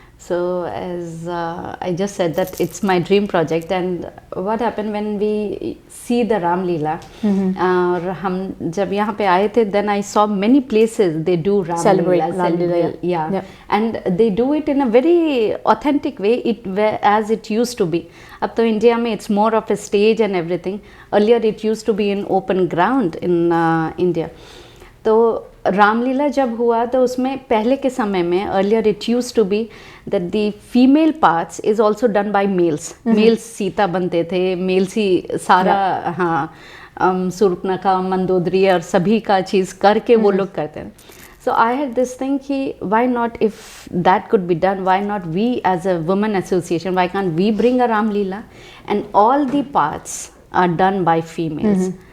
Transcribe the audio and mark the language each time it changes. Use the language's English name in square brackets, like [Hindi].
[English] So as I just said that it's my dream project, and what happened when we see the Ram Leela, [Hindi] और हम जब यहाँ पे आए थे, [English] then I saw many places they do Ram Leela, yeah, and they do it in a very authentic way, as it used to be. [Hindi] अब तो India में [English] it's more of a stage and everything. Earlier it used to be in open ground in India. [Hindi] तो रामलीला जब हुआ तो उसमें पहले के समय में [English] Earlier it used to be that the female parts is also done by males. [Hindi] Mails Sita बनते थे, मेल्स ही सारा सुर्पनखा, मंदोदरी और सभी का चीज़ करके वो लोग करते हैं. [English] So I had this thing कि why not, if that could be done, why not we as a women association, why can't we bring a Ram Leela and all the parts are done by females.